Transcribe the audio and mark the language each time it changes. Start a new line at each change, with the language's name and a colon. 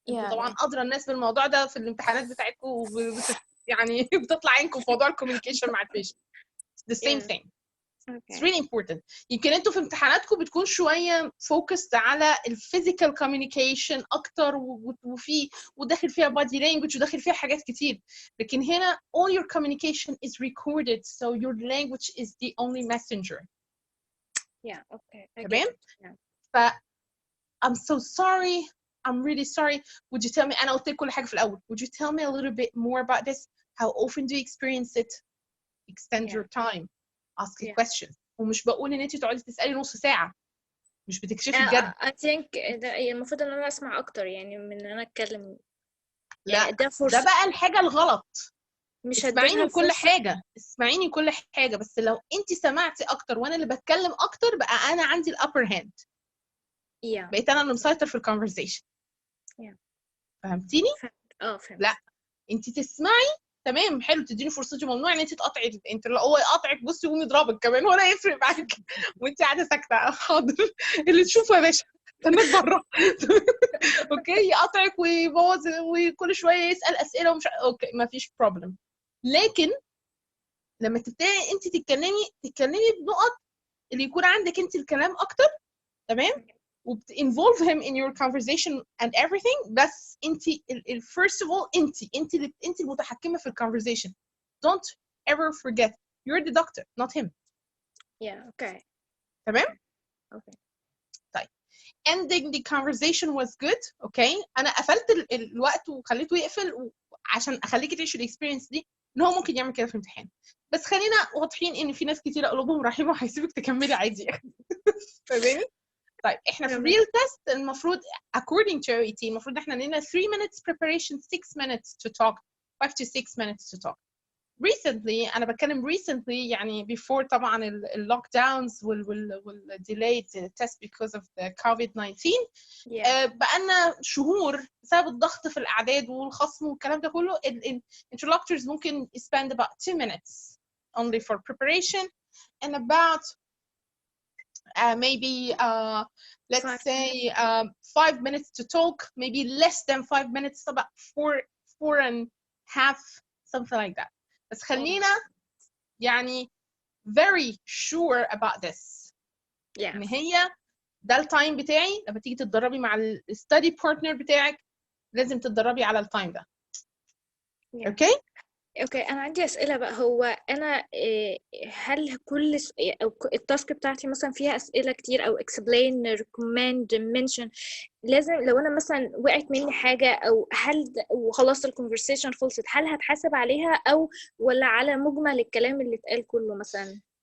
Arabic: طبعا أدرى الناس بالموضوع ده في الامتحانات بتاعتكم يعني بتطلع عينكم في موضوع الكوميونيكيشن مع البيشنت.
English: The same thing. It's really important.
Arabic: يمكن انتوا في امتحاناتكم بتكون شويه focused على الفيزيكال communication اكتر وفي وداخل فيها body language وداخل فيها حاجات كتير. لكن هنا
English: all your communication is recorded so your language is the only messenger. Okay.
Arabic: تمام؟ ف
English: I'm so sorry. I'm really sorry. Would you tell me
Arabic: أنا قلت لك كل حاجة في الأول.
English: Would you tell me a little bit more about this? How often do you experience it? Extend your time. ask a question.
Arabic: ومش بقول ان انت تقعدي تسالي نص ساعه مش بتكشفي بجد.
English: I think
Arabic: المفروض ان انا اسمع اكتر يعني من ان انا اتكلم. لا ده بقى الحاجه الغلط. مش اسمعيني كل حاجه بس لو انت سمعتي اكتر وانا اللي بتكلم اكتر بقى انا عندي الابر هاند. بقيت انا اللي مسيطر في الكونفرسيشن. فهمتيني؟ فهمت. لا انت تسمعي تمام حلو تديني فرصتي. ممنوع ان انت تقاطعي. انت لو هو يقاطعك بصي يقوم يضربك كمان ولا يفرق معاك وانت قاعده ساكته. حاضر اللي تشوفه يا باشا استناك بره. اوكي يقاطعك ويبوظ وكل شويه يسال اسئله ومش اوكي ما فيش بروبلم. لكن لما تبتدي انت تتكلمي بنقط اللي يكون عندك انت الكلام اكتر تمام وبت
English: involve him in your conversation and everything.
Arabic: بس انت
English: first of all
Arabic: انت المتحكمه في الconversation.
English: Don't ever forget you're the doctor not him. Okay.
Arabic: تمام.
English: Okay.
Arabic: طيب
English: ending the conversation was good.
Arabic: Okay انا قفلت الوقت وخليته يقفل عشان اخليكي تعيشي الاكسبيرينس دي ان هو ممكن يعمل كده في الامتحان. بس خلينا واضحين ان في ناس كتير قلوبهم رحيمه وهيسيبك تكملي عادي. فاهماني؟ طيب احنا في
English: real test المفروض according to OET
Arabic: المفروض احنا لنا
English: 3 minutes preparation 6 minutes to talk 5 to 6 minutes to talk. recently
Arabic: أنا بتكلم
English: recently يعني before
Arabic: طبعا اللوك داونز
English: والdelayed test because of the COVID-19 Yeah.
Arabic: بقالنا شهور بسبب الضغط في الأعداد والخصم والكلام ده كله
English: interlocutors ممكن spend about 2 minutes only for preparation and about maybe let's say 5 minutes to talk, maybe less than 5 minutes, about 4.5 something like that.
Arabic: بس خلينا يعني
English: very sure about this. Yeah.
Arabic: إن هي ده التايم بتاعي لما تيجي تتدربي مع الستادي بارتنر بتاعك لازم تتدربي على التايم ده.
English: Yeah. Okay?
Arabic: اوكي، انا عندي اسئله بقى. هو انا هل كل او التاسك بتاعتي مثلا فيها اسئله كتير او explain recommend mention، لازم لو انا مثلا وقعت مني حاجه او هل وخلاص الكونفرسيشن خلصت، هل هتحاسب عليها او ولا على مجمل الكلام اللي اتقال كله مثلا؟